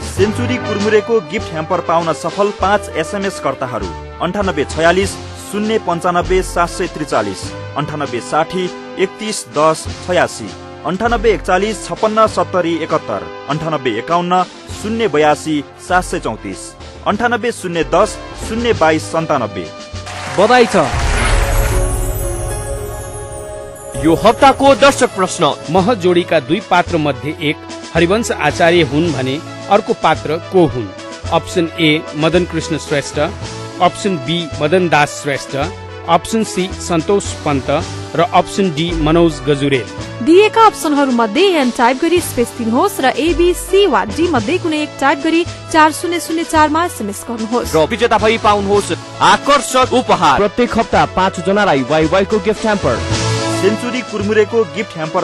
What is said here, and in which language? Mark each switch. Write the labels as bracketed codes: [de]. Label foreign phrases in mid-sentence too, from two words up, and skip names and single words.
[ne] सेन्चुरी कुरमुरेको [en] gift hamper [ne] पाउन सफल 5 SMS कर्ताहरू 98 46 0 95 743 98 60 31 10 86 98 41 56 70 71 98 51 0 82 734 98 0 10 0 22 97। बधाई छ। यो हप्ताको दर्शक प्रश्न, मह जोडीका 2 पात्र मध्ये एक हरिवंश आचार्य हुन् भने अर्को पात्र को हुन्? [en] option A [ne] मदन कृष्ण श्रेष्ठ, [en] option B [ne] मदन दास श्रेष्ठ, [en] option C [ne] सन्तोष पन्त र [en] option D [ne] मनोज गजुरेल। दिएका अप्सनहरू मध्ये एन टाइप गरी स्पेस दिनुहोस् र एबीसी वा डी मध्ये कुनै एक टाइप गरी 4004 मा एसएमएस गर्नुहोस् र विजेता भई पाउनुहोस् आकर्षक उपहार। प्रत्येक हप्ता 5 जनालाई वाइवाई को [en] gift hamper, [ne] सेन्चुरी कुरमुरेको [en] gift hamper